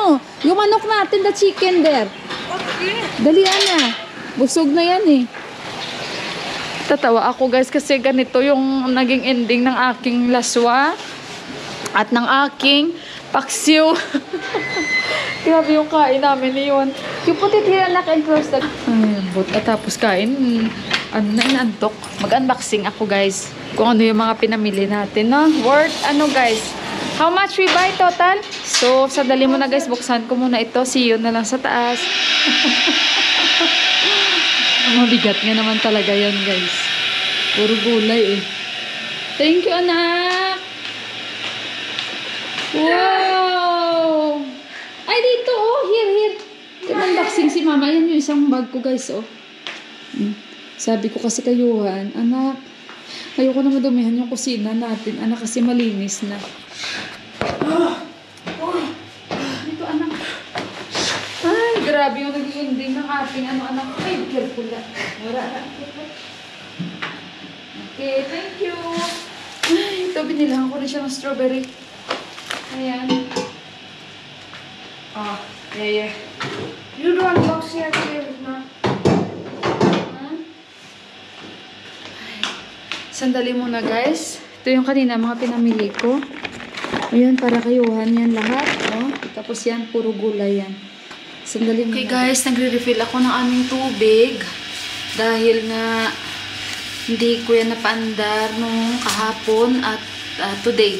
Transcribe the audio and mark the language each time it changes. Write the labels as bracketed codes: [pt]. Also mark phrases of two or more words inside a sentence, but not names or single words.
[tl] Yung manok natin, [en] the chicken there. [tl] Dalian na. Busog na yan eh. Tatawa ako guys kasi ganito yung naging ending ng aking laswa at ng aking paksiw. Grabe yung kain namin yun. [en] You put it here anak and close the... [tl] At tapos kain, ano na inantok. Mag-unboxing ako guys. Kung ano yung mga pinamili natin, no? Worth, ano guys? [en] How much we buy total? [tl] So, sadali mo na guys, buksan ko muna ito. [en] See you [tl] na lang sa taas. Mabigat nga naman talaga yan guys. Puro gulay eh. [en] Thank you [tl] anak! Wow! Ay dito oh, here. Unboxing si mama. Yan yung isang bag ko guys oh. Sabi ko kasi kay Yuhan, anak, ayoko na madumihan yung kusina natin. Anak kasi malinis na. Dito anak. Ay, grabe yung naging ending ng ating anak. Ay, [en] careful na. Okay, thank you. [tl] Ay, ito binilahan ko rin siya ng strawberry. Ayan. [en] Ah, yeah. You do unboxing again, [tl] na. Sandali muna guys. Ito yung kanina mga pinamili ko. Ayan, para kayuhan yan lahat. Oh. Tapos yan, puro gulay yan. Sandali muna. Okay guys, nagre-refill ako ng aming tubig. Dahil nga hindi ko yan napaandar nung kahapon at today.